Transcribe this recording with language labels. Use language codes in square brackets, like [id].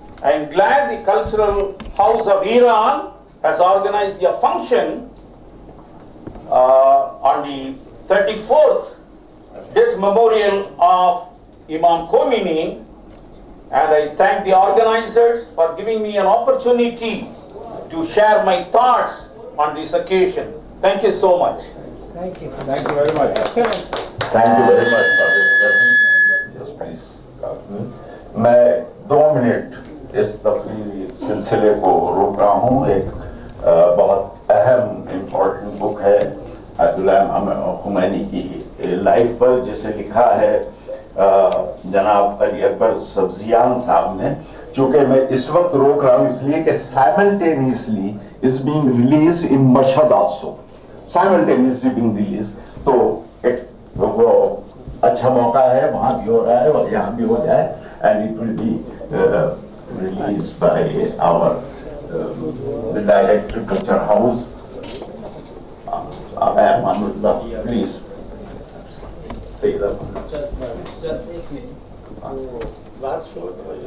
[en] I'm glad the Cultural House of Iran has organized a function on the 34th death memorial of Imam Khomeini, and I thank the organizers for giving me an opportunity to share my thoughts on this occasion. Thank you so much. Thank you. Thank you very much. Excellent. Thank you very much for this. Just please. [hi] मैं 2 minute इस तकरीरी सिलसिले को रोक रहा हूँ. एक बहुत अहम इम्पोर्टेंट बुक है इमाम खुमैनी की लाइफ पर, जिसे लिखा है जनाब अली अकबर सब्जियान साहब ने। चूंकि मैं इस वक्त रोक रहा हूं इसलिए कि [en] simultaneously is being release in Mashhad also, simultaneously being release, [hi] तो एक वो अच्छा मौका है, वहां भी हो रहा है और यहाँ भी हो जाए, [en] and it will be release by our the director culture house [hi] Manullah, [en] please say that. [hi] Just एक मिनट, वो [en] last short